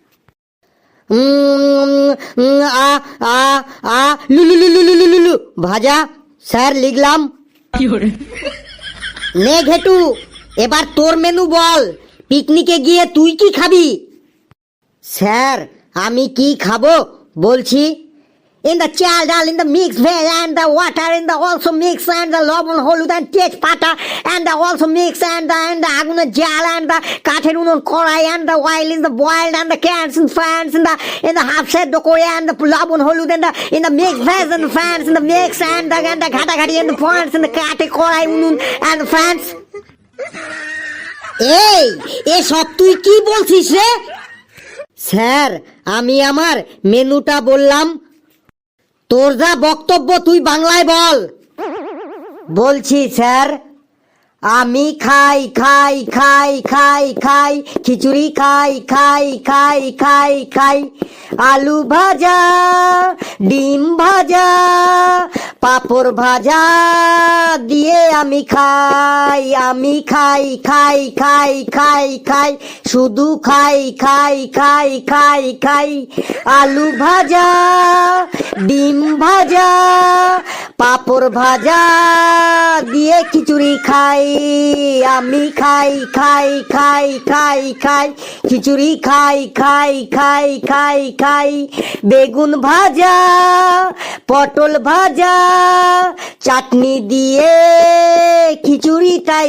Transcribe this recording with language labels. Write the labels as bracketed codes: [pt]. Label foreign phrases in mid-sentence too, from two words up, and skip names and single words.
[bn] আ আ আ লু লু লু লু লু লু লু লু ভাজা। স্যার লিখলাম। নে ঘেটু, এবার তোর মেনু বল। পিকনিকে গিয়ে তুই কি খাবি? স্যার আমি কি খাবো বলছি। [en] In the [bn] চাল ডাল, [en] in the mix veg and the water, in the also mix and the [bn] লবণ হলুদ [en] and tejpata and the also mix and the [bn] আগুন জ্বাল [en] and the [bn] কাটেরুনুন কড়াই [en] and the oil is the boiled and the cans and fans in the half set dokore and the [bn] লবণ হলুদ [en] and in the mix veg and the fans in the mix and the [bn] গাঁটা গাঁটি [en] and the points and the [bn] কেটে কড়াই উনুন [en] and the fans. [bn] এই এসব তুই কি বলছিস রে? স্যার আমি আমার মেনুটা বললাম, তোর যা বক্তব্য তুই বাংলায় বল। বলছি স্যার, আমি খাই খাই খাই খাই খাই খিচুড়ি খাই খাই খাই খাই খাই আলু ভাজা, ডিম ভাজা, পাঁপড় ভাজা দিয়ে আমি খাই খাই খাই খাই খাই শুধু খাই খাই খাই খাই খাই আলু ভাজা, ডিম ভাজা, পাঁপড় ভাজা দিয়ে খিচুড়ি খাই আমি খাই খাই খাই খাই খাই খিচুড়ি খাই খাই খাই খাই খাই বেগুন ভাজা, পটল ভাজা, চাটনি দিয়ে খিচুড়িটাই